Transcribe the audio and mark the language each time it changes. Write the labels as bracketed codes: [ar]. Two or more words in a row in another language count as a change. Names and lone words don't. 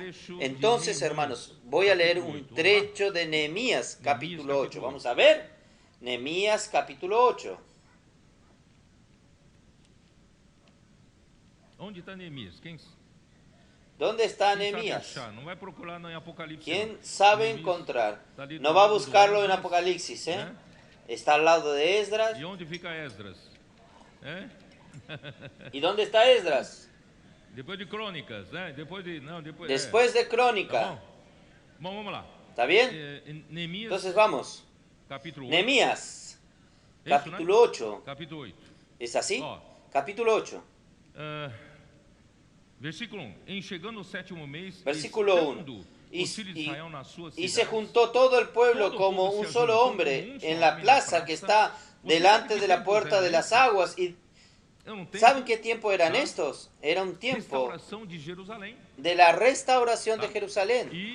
[es] Entonces, hermanos, voy a leer un trecho de Nehemías, capítulo 8. Vamos a ver. Nehemías, capítulo 8. ¿Dónde está Nehemías? ¿Dónde está Nehemías? [pt] No vai procurar no Apocalipse. [es] ¿Quién sabe encontrar? No va a buscarlo en Apocalipsis, ¿eh? Está al lado de Esdras. ¿Y dónde fica Esdras? ¿Y dónde está Esdras? Después de Crônicas, ¿eh? Después de Crónica. [pt] Vamos lá. [es] ¿Está bien? Entonces vamos. Nehemías, capítulo 8. Capítulo 8. ¿Es así? Capítulo 8. Versículo 1. [pt] En chegando o sétimo mês, [es] versículo 1. Y se juntó todo el pueblo como un solo hombre en la plaza que está delante de la puerta de las aguas. ¿Y saben qué tiempo eran estos? Era un tiempo de la restauración de Jerusalén.